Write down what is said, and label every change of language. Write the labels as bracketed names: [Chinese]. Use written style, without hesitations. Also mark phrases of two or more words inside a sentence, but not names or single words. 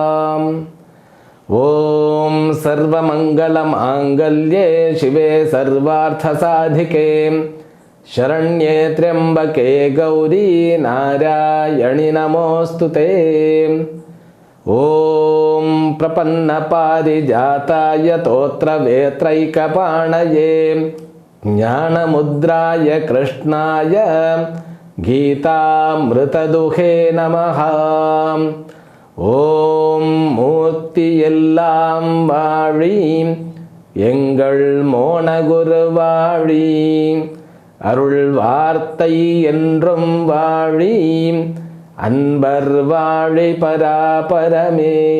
[Sanskrit] ओम सर्वमंगलमांगल्ये शिवे सर्वार्थसाधिके शरण्ये त्र्यंबके गौरी नारायणि नमोस्तुते। ओम प्रपन्नपारिजाताय तोत्रवेत्रैकपाणये ज्ञानमुद्राय कृष्णाय गीतामृतदुहे नमः। [Tamil] ஓம் மூர்த்தி எல்லாம் வாழி எங்கள் மோனகுருவாழி அருள் வார்த்தை என்றும் வாழி அன்பர் வாழி பராபரமே.